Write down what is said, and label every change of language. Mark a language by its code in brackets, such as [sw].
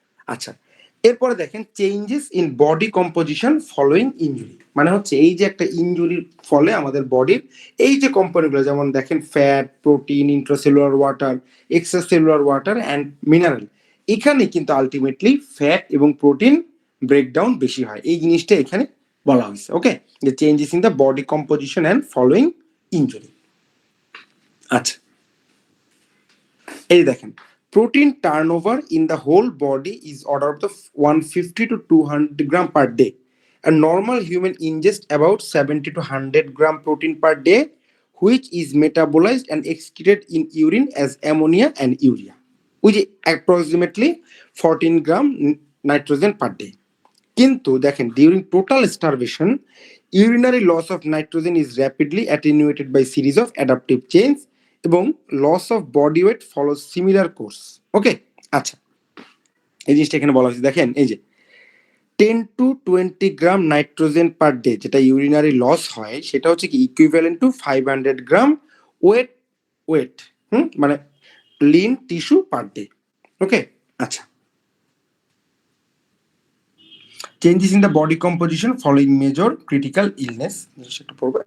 [bn] আচ্ছা, এরপরে দেখেন changes in body composition following injury, মানে হচ্ছে এই যে একটা ইনজুরির ফলে আমাদের বডির এই যে কম্পোনেন্টগুলো, যেমন দেখেন fat, protein, intracellular water, extracellular water and mineral, এখানে কিন্তু আলটিমেটলি ফ্যাট এবং প্রোটিন ব্রেকডাউন বেশি হয়। এই জিনিসটা এখানে বলা হয়েছে। [en] Okay, যে changes in the body composition and following injury. [bn] আচ্ছা, এই দেখেন [en] protein turnover in the whole body is order of the 150 to 200 gram per day. A normal human ingest about 70 to 100 gram protein per day, which is metabolized and excreted in urine as ammonia and urea, which is approximately 14 gram nitrogen per day. [bn] কিন্তু দেখেন [en] during total starvation, urinary loss of nitrogen is rapidly attenuated by series of adaptive change এবং loss of body weight follows similar course. [bn] ওকে, আচ্ছা, এই জিনিসটা এখানে বলা হয়েছে। দেখেন এই যে 10 to 20 gram nitrogen per day যেটা ইউরিনারি লস হয়, সেটা হচ্ছে কি ইকুইভ্যালেন্ট টু 500 গ্রাম ওয়েট মানে লিন টিস্যু পার ডে। [en] okay, আচ্ছা, changes in the body composition following major critical illness, [bn] সেটা পড়বে।